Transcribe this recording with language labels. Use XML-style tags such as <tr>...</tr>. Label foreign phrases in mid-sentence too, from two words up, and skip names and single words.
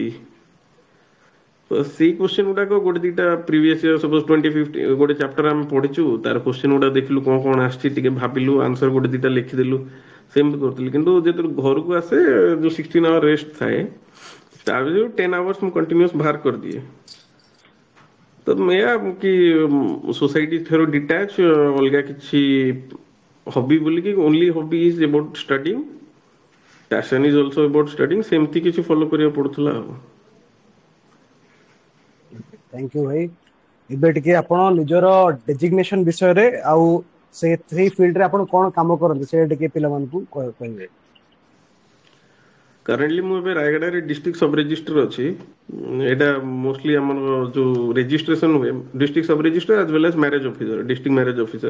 <or>ତ ସେଇ କ୍ୱେଶ୍ଚନ୍ ଗୁଡାକ ଗୋଟେ ଦିଟା</or> <en>previous year</en> <or>ସପୋଜ 2050 ଗୋଟେ ଚାପ୍ଟର ଆମେ ପଢିଛୁ ତାର କ୍ୱେଶ୍ଚନ୍ ଗୁଡା ଦେଖିଲୁ କଣ କଣ ଆସିଛି ଟିକେ ଭାବିଲୁ ଆନ୍ସର ଗୋଟେ ଦିଟା ଲେଖିଦେଲୁ ସେମିତି କରୁଥିଲି କିନ୍ତୁ ଯେତେବେଳେ ଘରକୁ ଆସେ ଯୋଉ 16</or> <en>hour rest</en> <or>ଥାଏ ତା ଭିତରୁ 10 ଆୱାର୍ସ ମୁଁ କଣ୍ଟିନ୍ୟୁଅସ୍ ବାହାର କରିଦିଏ। ତ ଏଇଆ କି ସୋସାଇଟି ଠାରୁ ଡିଟାଚ୍ ଅଲଗା କିଛି ହବି ବୋଲିକି</or> <en>only hobby is about studying passion is also about studying</en> <or>ସେମିତି କିଛି ଫଲୋ କରିବାକୁ ପଡୁଥିଲା ଆଉ।</or> <en>thank you</en> <or>भाई ଏବେ ଟିକେ ଆପଣ ନିଜର ଡେଜିଗ୍ନେସନ ବିଷୟରେ ଆଉ ସେଇ ଫିଲ୍ଡରେ ଆପଣ କଣ କାମ କରନ୍ତି ସେ ଟିକେ ପିଲାମାନଙ୍କୁ କହିବେ। କରେଣ୍ଟଲି ମୁଁ ଏବେ ରାୟଗଡ଼ାରେ</or> <en>district sub registrar</en> <or>ଅଛି। ଏଇଟା ମୋଷ୍ଟଲି ଆମର ଯୋଉ ରେଜିଷ୍ଟ୍ରେସନ ହୁଏ</or> <en>district sub registrar as well as marriage officer district marriage officer.</en>